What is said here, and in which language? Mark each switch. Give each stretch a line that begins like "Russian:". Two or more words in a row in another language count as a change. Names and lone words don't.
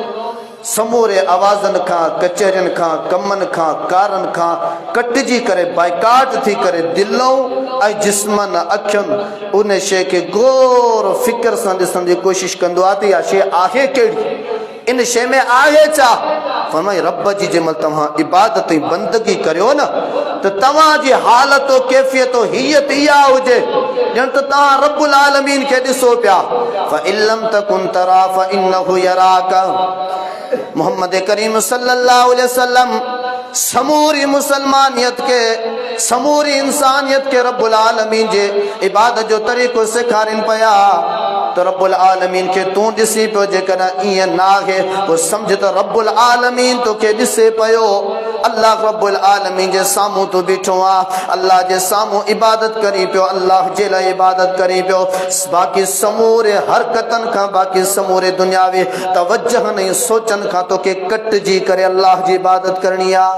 Sindhi: समूरे आवाज़नि खां कचहरियुनि खां कमनि खां कारनि खां कटिजी करे बाइकाट थी करे दिलों ऐं जिस्मनि अखियुनि उन शइ खे गौर फ़िक्र सां ॾिसण जी कोशिशि कंदो आहे त इहा शइ आहे कहिड़ी इन शइ में आहे छा फरमाई रब जी जंहिंमहिल तव्हां इबादत ऐं बंदगी करियो न त तव्हांजी हालत कैफ़ियत हीयत इहा हुजे ॼण त तव्हां
Arabic: رب العالمين
Sindhi: खे ॾिसो पिया
Arabic: فإن لم تكن تراه فإنه يراك
Sindhi: मोहम्मद करीम
Arabic: صلى الله عليه وسلم
Sindhi: समूरी मुसलमानियत के समूरी इंसानियत के
Arabic: رب العالمين
Sindhi: जे इबादत जो तरीक़ो सेखारिन पिया तो
Arabic: رب العالمين
Sindhi: के तू ॾिसी पियो जेकॾहिं ईअं न आहे पोइ सम्झ त
Arabic: رب العالمين
Sindhi: तोखे ॾिसे पियो
Arabic: الله رب العالمين
Sindhi: जे साम्हूं तूं बीठो आहे अल्लाह जे साम्हूं इबादत करी पियो अल्लाह जे लाइ इबादत करी पियो बाक़ी समूरे हरकतनि खां बाक़ी समूरे दुनियावी तवज्जहनि ऐं सोचनि खां तोखे कटिजी करे अल्लाह जी इबादत करणी आहे।